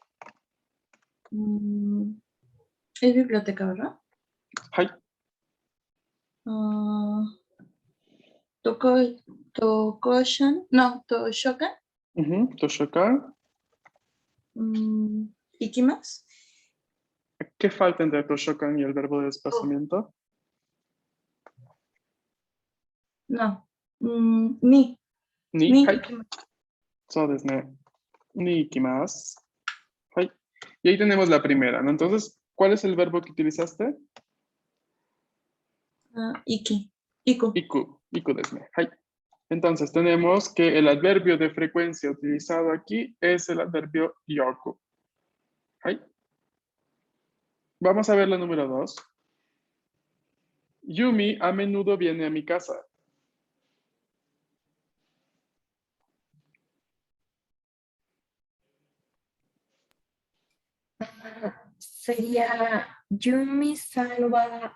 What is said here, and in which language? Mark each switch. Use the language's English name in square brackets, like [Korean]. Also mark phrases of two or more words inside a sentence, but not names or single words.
[Spanish] Es biblioteca, ¿verdad? Hai. Ah, Tokoshan. No, Toshokan. Toshokan. Ikimasu. ¿Qué falta entre Toshokan y el verbo de desplazamiento? No. Ni. Ni. Ni Hai. ikimasu. [Japanese] そうですね。に行きます。はい. [Spanish] Y ahí tenemos la primera, ¿no? Entonces, ¿cuál es el verbo que utilizaste? Iku. [Japanese] 行くですね。はい. [Spanish] Entonces, tenemos que el adverbio de frecuencia utilizado aquí es el adverbio yoku. Hai. Vamos a ver la número 2. Yumi a menudo viene a mi casa. Sería Yumi-san wa